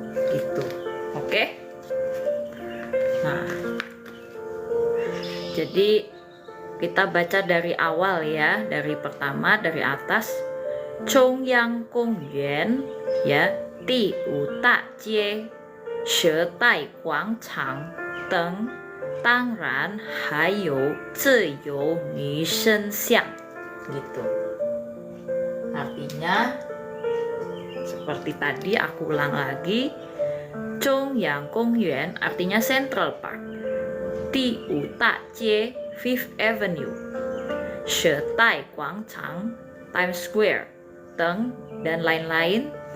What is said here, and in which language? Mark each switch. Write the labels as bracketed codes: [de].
[id] Gitu. Oke. Nah, jadi kita baca dari awal ya, dari pertama dari atas. [zh] 中央公园 ya, 第五大街、蛇代广场等，当然还有自由女神像 gitu. [id] Artinya seperti tadi aku ulang lagi, 中央公园 artinya Central Park, 第五大街 Fifth Avenue, 蛇代广场 Times Square, Teng dan lain-lain.